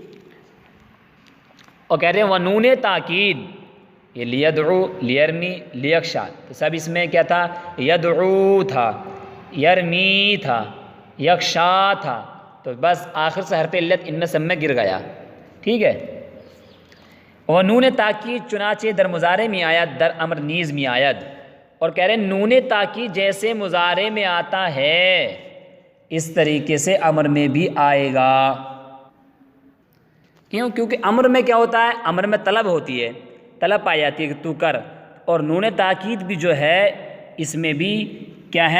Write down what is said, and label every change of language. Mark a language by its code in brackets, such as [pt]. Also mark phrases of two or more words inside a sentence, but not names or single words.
[ur] اور کہہ رہے ہیں ونون تاکید، یہ [ar] لیدعو، لیرمی، لیخشا، [ur] تو سب اس میں کیا تھا؟ یدعو تھا، یرمی تھا، یخشا تھا، تو بس آخر سے حرف علت ان میں سب میں گر گیا، ٹھیک ہے۔ اور نون تاکید [fa] چنانچہ در مضارع میں آید، در امر نیز میں آید، [ur] اور کہہ رہے ہیں نون تاکید جیسے مضارع میں آتا ہے اس طریقے سے امر میں بھی آئے گا۔ کیوں؟ کیونکہ امر میں کیا ہوتا ہے؟ امر میں طلب ہوتی ہے، طلب پائی جاتی ہے کہ تو کر، اور نون تاکید بھی جو ہے اس میں بھی کیا ہے؟